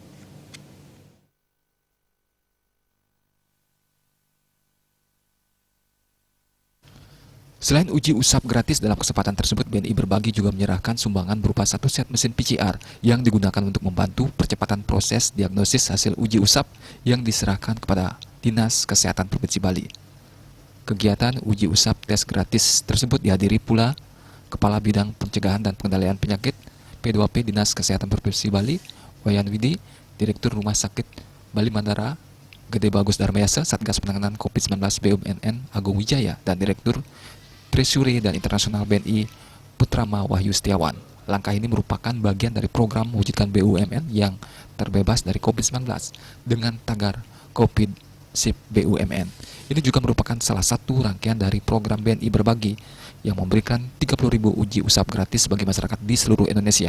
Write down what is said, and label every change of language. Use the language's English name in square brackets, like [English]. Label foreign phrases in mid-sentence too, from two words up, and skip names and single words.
[Indonesian] Selain uji usap gratis dalam kesempatan tersebut, BNI Berbagi juga menyerahkan sumbangan berupa 1 set mesin PCR yang digunakan untuk membantu percepatan proses diagnosis hasil uji usap yang diserahkan kepada Dinas Kesehatan Provinsi Bali. Kegiatan uji usap tes gratis tersebut dihadiri pula Kepala Bidang Pencegahan dan Pengendalian Penyakit P2P Dinas Kesehatan Provinsi Bali, Wayan Widi, Direktur Rumah Sakit Bali Mandara, Gede Bagus Darmayasa, Satgas Penanganan COVID-19 BUMN Agung Wijaya, dan Direktur Treasury dan Internasional BNI Putrama Wahyu Setiawan. Langkah ini merupakan bagian dari program mewujudkan BUMN yang terbebas dari COVID-19 dengan tagar COVID Sip BUMN. Ini juga merupakan salah satu rangkaian dari program BNI Berbagi yang memberikan 30.000 uji usap gratis bagi masyarakat di seluruh Indonesia.